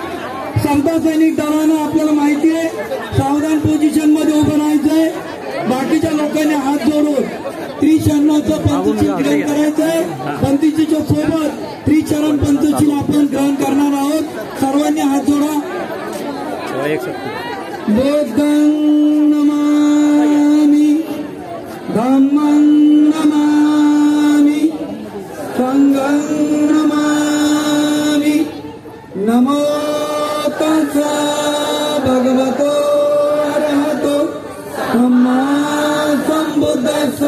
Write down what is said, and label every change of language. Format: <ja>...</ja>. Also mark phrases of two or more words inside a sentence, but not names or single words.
<mr>समता सैनिक दलानं आपल्याला माहिती आहे सावधान पोझिशन मध्ये उभं राहायचंय. बाकीच्या लोकांनी हात जोडून त्रिशरणाचं पंचशील ग्रहण करायचंय. पंचशीलच्या सोबत त्रिशरण पंचशील आपण ग्रहण करणार आहोत. सर्वांनी हात जोडा.</mr> <pi>बुद्धं नमामि, धम्मं नमामि, संघं नमामि. नमो तस्सा भगवतो अरहतो सम्मा संबुद्धस्सा.</pi>